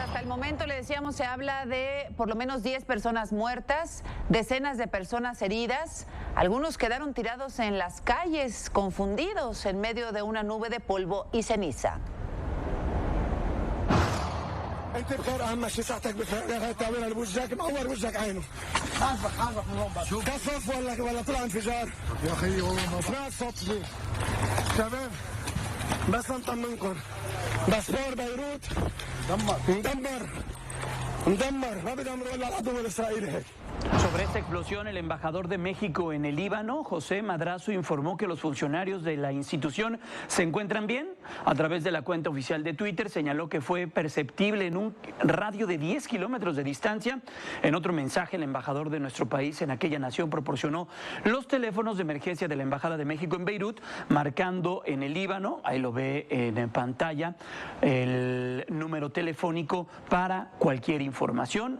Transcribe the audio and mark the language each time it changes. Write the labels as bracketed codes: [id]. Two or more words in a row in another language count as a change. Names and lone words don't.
[es] momento, le decíamos, se habla de por lo menos 10 personas muertas, decenas de personas heridas. Algunos quedaron tirados en las calles, confundidos en medio de una nube de polvo y ceniza. [ar] انت بخير اهم شيء صحتك بخير هاي تعبير بوجهك معور وجهك عينه حاسبك من هون بس كفف ولا طلع انفجار يا اخي والله سمعت صوت فيه شباب بس نطمنكم باسبور بيروت مدمر ما بيدمروا الا العدو الاسرائيلي هيك. [es] Sobre esta explosión, el embajador de México en el Líbano, José Madrazo, informó que los funcionarios de la institución se encuentran bien. A través de la cuenta oficial de Twitter señaló que fue perceptible en un radio de 10 kilómetros de distancia. En otro mensaje, el embajador de nuestro país en aquella nación proporcionó los teléfonos de emergencia de la Embajada de México en Beirut, marcando en el Líbano, ahí lo ve en pantalla, el número telefónico para cualquier información.